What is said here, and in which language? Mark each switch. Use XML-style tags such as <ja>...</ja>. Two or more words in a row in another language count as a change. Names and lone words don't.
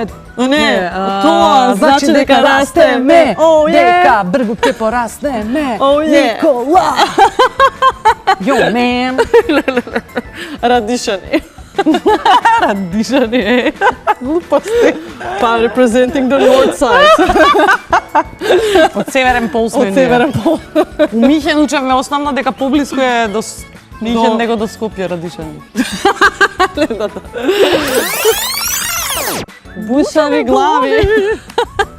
<mk>Не, тоа значи дека растеме.</mk> <en>Oh, yeah.</en> <mk>дека бргу ќе пораснеме.</mk> <en>Oh, yeah.</en> <mk>Никола.</mk> <en>Yo man.</en> <mk>Радишани. Радишани. Глупости.</mk> <en>Па representing the north side.</en> <mk>Од северен пол сме Од северен пол. У Михен учевме основно дека поблиску е до Михен До- него до Скопје Радишани. Бушави глави.</mk>